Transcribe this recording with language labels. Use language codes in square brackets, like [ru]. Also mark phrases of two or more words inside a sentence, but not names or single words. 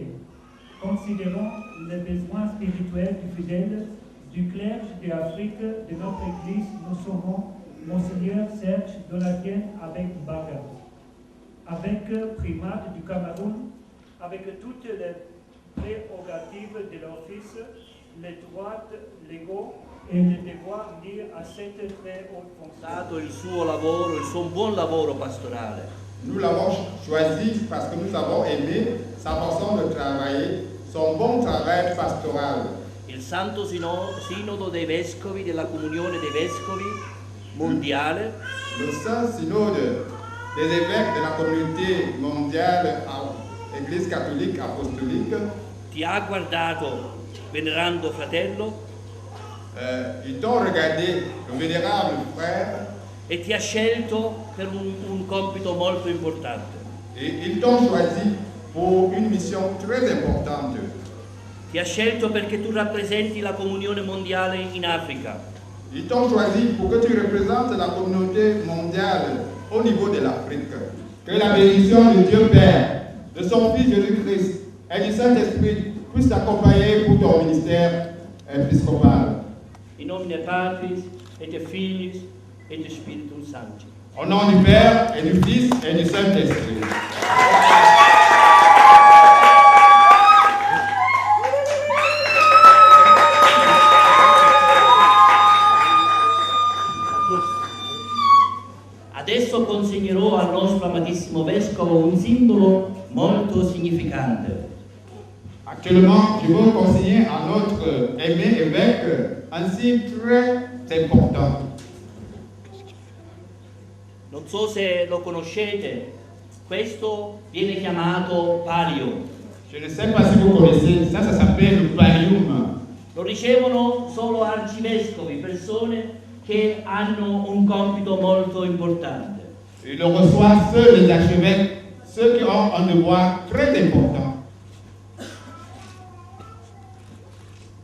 [fr] Considérons les besoins spirituels du fidèle, du clergé de l'Afrique, de notre Église, nous sommes Monseigneur Serge Donatien avec Baga, avec primat du Cameroun, avec toutes les prérogatives de l'office, les droits légaux e les devoirs liés à cette très haute fonction. [it] Il suo lavoro, il suo buon lavoro pastorale. [fr] Nous l'avons choisi parce que nous avons aimé sa façon de travailler, son bon travail pastoral. [it] Il Santo Sinodo dei Vescovi della Comunione dei Vescovi mondiale. [fr] Le Saint Synode des évêques de la communauté mondiale Église catholique apostolique [it] Ti ha guardato, venerando fratello, [fr] ils t'ont regardé, le vénérable frère, [it] e ti ha scelto per un compito molto importante. [fr] Et ils t'ont choisi pour une mission très importante. [it] Ti ha scelto perché tu rappresenti la comunione mondiale in Africa. [fr] Ils t'ont choisi pour que tu représentes la communauté mondiale au niveau de l'Afrique. Que la bénédiction de Dieu Père, de son Fils Jésus-Christ et du Saint-Esprit puisse t'accompagner pour ton ministère épiscopal. [la] In nomine Patris et de Filis et de Spiritus Sancti. [fr] Au nom du Père et du Fils et du Saint-Esprit. [it] Adesso consegnerò al nostro amatissimo Vescovo un simbolo molto significante. [fr] Actuellement, je veux consigner à notre aimé évêque un signe très important. [it] Non so se lo conoscete, questo viene chiamato palio. [fr] Je ne sais pas si vous connaissez, ça s'appelle le pallium. [it] Lo ricevono solo arcivescovi, persone che hanno un compito molto importante. [fr] Et le reçoivent seuls les archevêques, ceux qui ont un devoir très important.